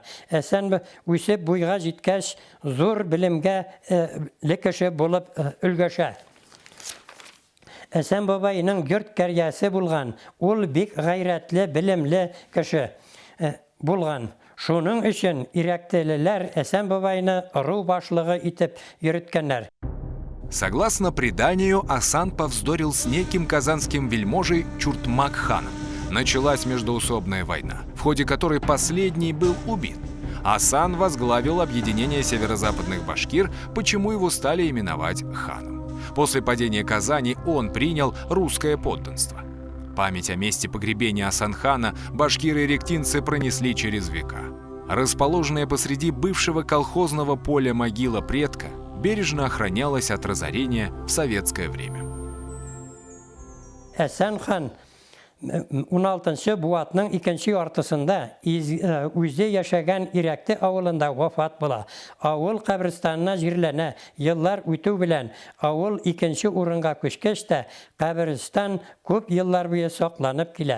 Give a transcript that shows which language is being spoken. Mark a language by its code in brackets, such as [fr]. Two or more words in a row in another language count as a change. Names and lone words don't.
[tt] Әсән үсеп буйга җиткәч, зур белемгә лекеше булып өлгәшә. Әсән бабайның йорт кәриясе булган, ул бик гайрәтле, белемле кеше булган. Шуның өчен иректелеләр Әсән бабайны ру башлыгы итеп йөрткәннәр. [ru] Согласно преданию, Асан повздорил с неким казанским вельможей Чуртмак-ханом. Началась междоусобная война, в ходе которой последний был убит. Асан возглавил объединение северо-западных башкир, почему его стали именовать ханом. После падения Казани он принял русское подданство. Память о месте погребения Асан-хана башкиры-ректинцы пронесли через века. Расположенная посреди бывшего колхозного поля могила предка бережно охранялась от разорения в советское время. [tt] Әсән хан 16-нчы буатның 2-нче яртысында үзе яшәгән Ирәкте авылында вафат була. Авыл каберстанына җирләнә. Еллар үтү белән авыл 2-нче урынга күчкәч тә каберстан күп еллар буе сакланып килә.